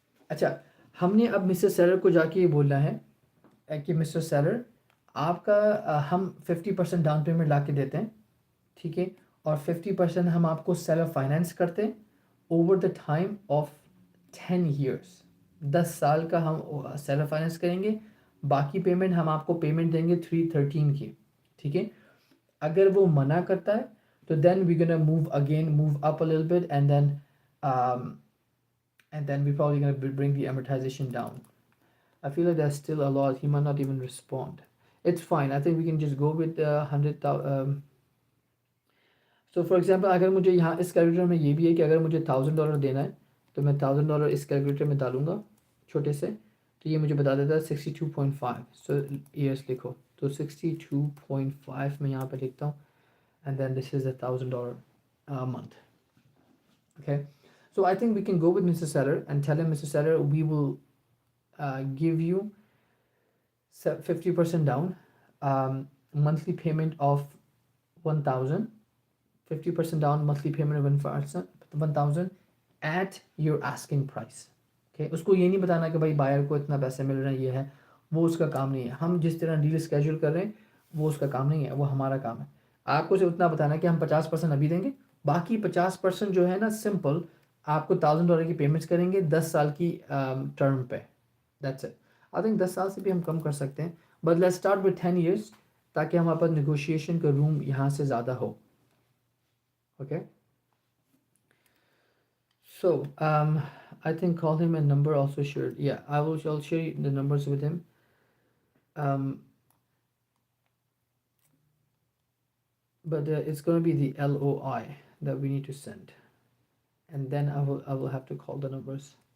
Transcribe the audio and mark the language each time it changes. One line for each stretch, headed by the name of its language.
Hindi: अच्छा, हमने अब मिस्टर सेलर को जाके ये बोलना है कि मिस्टर सेलर आपका हम 50% डाउन पेमेंट ला के देते हैं, ठीक है, और 50% हम आपको सेलर फाइनेंस करते हैं
English: over the time of 10 years,
Hindi: 10 साल का हम सेलर फाइनेंस करेंगे, बाकी पेमेंट हम आपको पेमेंट देंगे 313 की, ठीक है। अगर वो मना करता है तो
English: then we're gonna move up a little bit, um, and then we're probably gonna bring the amortization down. I feel like there's still a lot, he might not even respond. It's fine, I think we can just go with 100,000. So for example,
Hindi: अगर मुझे यहाँ इस calculator में ये भी है कि अगर मुझे $1,000 देना है तो मैं $1,000 इस कैलकुलेटर में डालूंगा छोटे से, तो ये मुझे बता देता है 62.5, सो ईयर्स लिखो, तो 62.5 मैं यहाँ पे लिखता हूँ,
English: and then this is $1,000 a month. Okay, so I think we can go with Mr. Seller and tell him, Mr. Seller, we will give you 50% down, monthly payment of 1,000, 50% down, monthly payment of 1,000 at your asking price.
Hindi: Okay, उसको ये नहीं बताना कि भाई buyer को इतना पैसे मिल रहे हैं, ये है वो उसका काम नहीं है। हम जिस तरह डील स्केड्यूल कर रहे हैं वो उसका काम नहीं है, वो हमारा काम है। आपको सिर्फ उतना बताना है कि हम 50% अभी देंगे, बाकी 50% जो है ना सिंपल आपको $1,000 की पेमेंट्स करेंगे 10 साल की टर्म पे।
English: That's it. I think
Hindi: 10 साल से भी हम कम कर सकते हैं,
English: but let's start with 10 years
Hindi: ताकि हमारे पास नेगोशिएशन का रूम यहाँ से ज़्यादा हो।
English: Okay, so I think call him and number also shared. Yeah, I'll share the numbers with him. Um, but it's going to be the LOI that we need to send, and then I will have to call the numbers.